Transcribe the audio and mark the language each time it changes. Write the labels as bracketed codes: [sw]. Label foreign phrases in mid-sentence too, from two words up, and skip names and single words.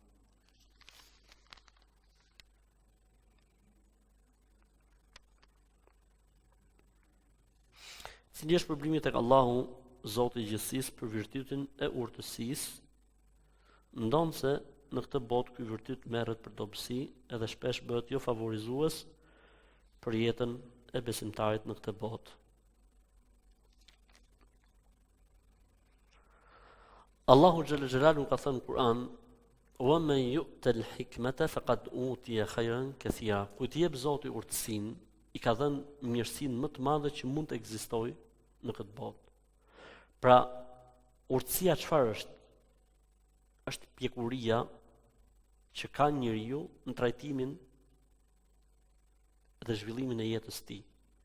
[sq] Cili është problemi tek Allahu, Zoti i gjithësisë, për virtytin e urtësisë, ndonë se në këtë botë ky virtyt merret për dobësi edhe shpesh bëhet jo favorizues për jetën e besimtarit në këtë botë. Allahu [ar] جل جلاله [sq] ka thënë në Kur'an: [ar] "ومن يؤت الحكمة فقد أوتي خيرا كثيرا." [sq] Kujt jep Zoti urtësinë, i ka dhënë mirësinë më të madhe që mund të ekzistojë në këtë botë. Pra, urtësia çfarë është? Është pjekuria që ka njeriu në trajtimin dhe zhvillimin e jetës së tij.